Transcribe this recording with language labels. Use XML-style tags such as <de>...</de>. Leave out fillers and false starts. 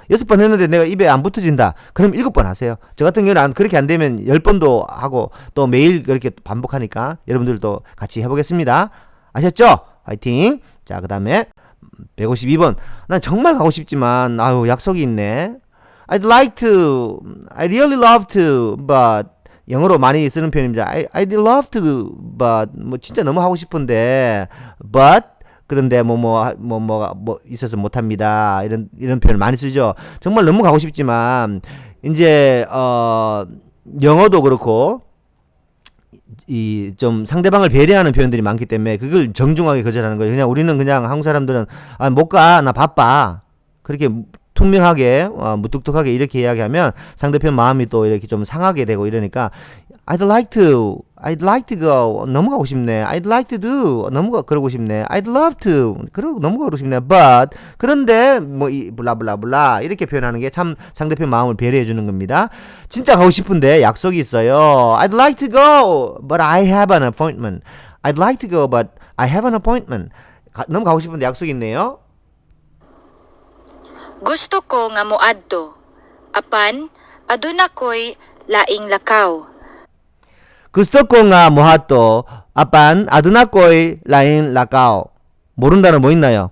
<ko>6번 했는데 내가 입에 안 붙어진다. 그럼 7번 하세요. 저 같은 경우는 그렇게 안 되면 10번도 하고 또 매일 그렇게 반복하니까 여러분들도 같이 해보겠습니다. 아셨죠? 화이팅! 자, 그 다음에 152번. 난 정말 가고 싶지만 아유, 약속이 있네.</ko> <en>I'd like to, I really love to, but</en> <ko>영어로 많이 쓰는 표현입니다.</ko> <en>I'd love to, but</en> <ko>뭐 진짜 너무 하고 싶은데, but 그런데 뭐 있어서 못합니다. 이런 표현 많이 쓰죠. 정말 너무 가고 싶지만 이제 영어도 그렇고 이 좀 상대방을 배려하는 표현들이 많기 때문에 그걸 정중하게 거절하는 거예요. 그냥 우리는 그냥 한국 사람들은 못 가, 나 바빠. 그렇게 퉁명하게 무뚝뚝하게 이렇게 이야기하면 상대편 마음이 또 이렇게 좀 상하게 되고 이러니까</ko> <en>I'd like to go</en> <ko>너무 가고 싶네.</ko> <en>I'd like to do</en> <ko>너무 그러고 싶네.</ko> <en>I'd love to</en> <ko>그러고 너무 가고 싶네. But 그런데 뭐 블라블라블라 이렇게 표현하는 게 참 상대편 마음을 배려해 주는 겁니다. 진짜 가고 싶은데 약속이 있어요.</ko> <en>I'd like to go but I have an appointment. I'd like to go but I have an appointment.</en> <ko>너무 가고 싶은데 약속이 있네요.</ko> <ceb>Gusto ko nga moadto. Apan, aduna ko'y laing lakaw. Gusto ko nga mohato. Apan aduna ko'y lain lakaw.</ceb> <ko>모른다는 뭐 있나요?</ko>